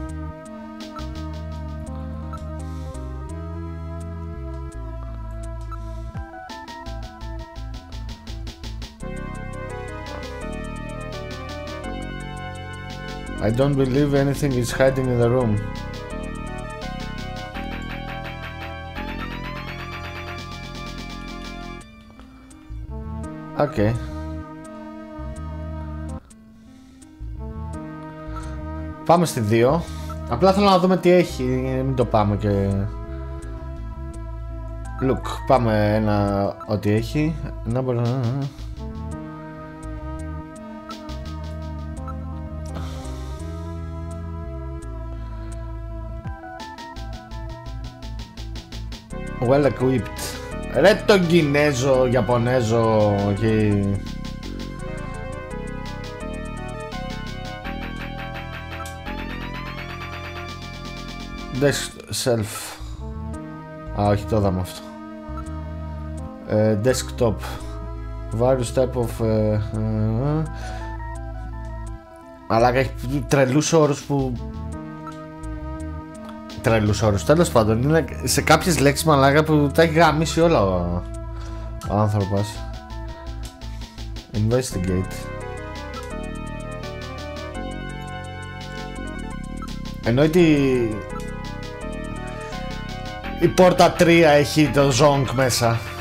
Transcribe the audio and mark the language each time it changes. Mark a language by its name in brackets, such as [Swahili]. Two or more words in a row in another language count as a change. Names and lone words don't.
[English] I don't believe anything is hiding in the room. Okay. [Greek] Πάμε στη 2. Απλά θέλω να δούμε τι έχει, μην το πάμε και... Look, πάμε ένα ό,τι έχει. [English] Well equipped. [Greek] Ρε τον Κινέζο, Ιαπωνέζο και... [English] Desk shelf. [Greek] Α, όχι, το είδαμε αυτό. [English] Desktop. Various type of... [Greek] Αλλά έχει τρελούς όρους που... Τρελούς όρους, τέλος πάντων. Είναι σε κάποιες λέξεις μαλάκα που τα έχει γαμίσει όλα ο άνθρωπος. Investigate. Εννοείται η πόρτα 3 έχει το zonk μέσα.